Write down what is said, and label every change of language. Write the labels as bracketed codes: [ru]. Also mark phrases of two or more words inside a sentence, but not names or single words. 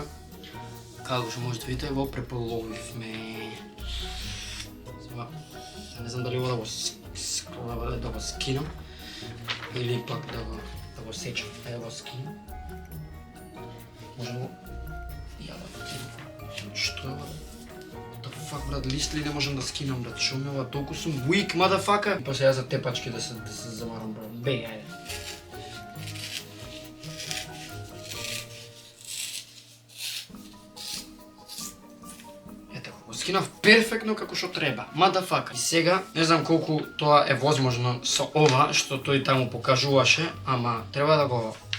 [mk] Како што можете видите, го преполовивме. Сега, не знам дали ова да го скинам или пак да го сечам. Да го скинам. Може го ја да скинам. Што? [en] What the fuck, [mk] брат, лист ли не можам да скинам, брат? Шо ме ова, толку сум [en] weak, motherfucker? [mk] После ја за тепачки да се замарам, брат. Беј, ајде. Скинав перфектно како што треба, motherfucker. И сега, не знам колку тоа е возможно со ова, што тој таму покажуваше, ама треба да го...